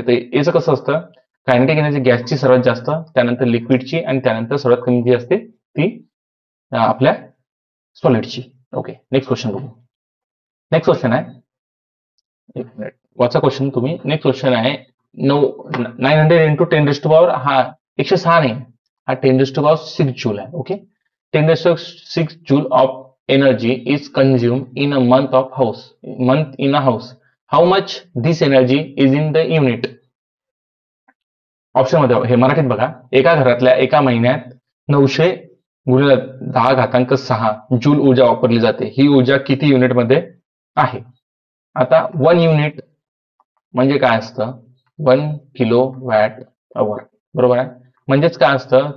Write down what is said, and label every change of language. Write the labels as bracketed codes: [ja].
[mr] तर याचं कसं असतं? कायनेटिक एनर्जी गॅसची सर्वात जास्त, त्यानंतर लिक्विडची आणि त्यानंतर सर्वात कमी जी असते ती आपल्या सॉलिडची. ओके, नेक्स्ट क्वेश्चन बघू. नेक्स्ट क्वेश्चन आहे, एक मिनिट वाचा क्वेश्चन तुम्ही. नेक्स्ट क्वेश्चन आहे 900 इंटू 10⁻⁶ हा 106 नाही, हा 10⁻⁶ जूल आहे. Okay. [en] 10⁻⁶ joule of energy is consumed in a month in a house. How much this energy is in the unit? [mr] Option मध्ये हे मराठीत बघा. एका घरातल्या एका महिन्यात 900 गुणिले 10⁻6 जूल ऊर्जा वापरली जाते. ही ऊर्जा किती युनिट मध्ये आहे? आता 1 युनिट म्हणजे काय असतं? 1 किलोवॅट अवर, बरोबर आहे. म्हणजेच काय असतं?